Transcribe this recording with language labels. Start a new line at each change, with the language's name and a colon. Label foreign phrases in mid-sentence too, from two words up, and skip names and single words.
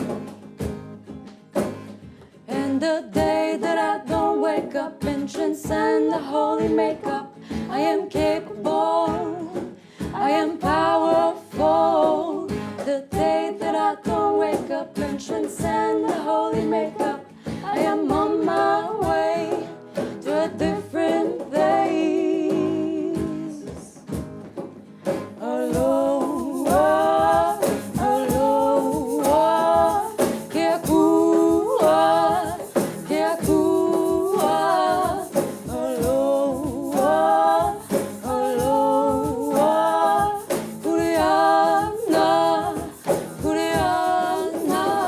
English: And the day that I don't wake up and transcend the holy makeup, I am capable, I am powerful. The day that I don't wake up and transcend the holy makeup, I am on my way to a different place.
Hawaiian: Aloha, aloha, ke akua, ke akua. Aloha, aloha, kuriana, kuriana.